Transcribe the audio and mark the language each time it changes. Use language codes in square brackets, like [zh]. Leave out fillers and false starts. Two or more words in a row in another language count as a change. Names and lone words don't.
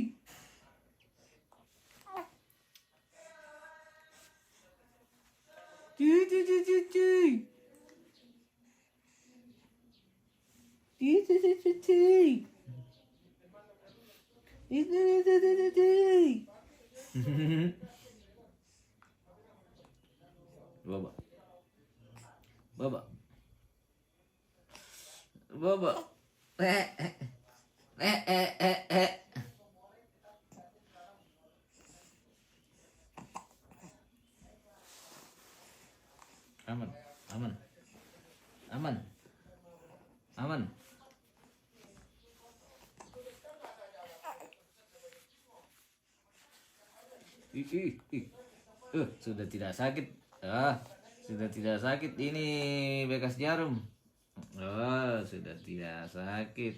[id] Di di di di di. Di di di di di. Di di di di di di. Baba. Baba. Baba. Eh. Aman, aman, aman, aman. Sudah tidak sakit. Sudah tidak sakit ini bekas jarum. Sudah tidak sakit.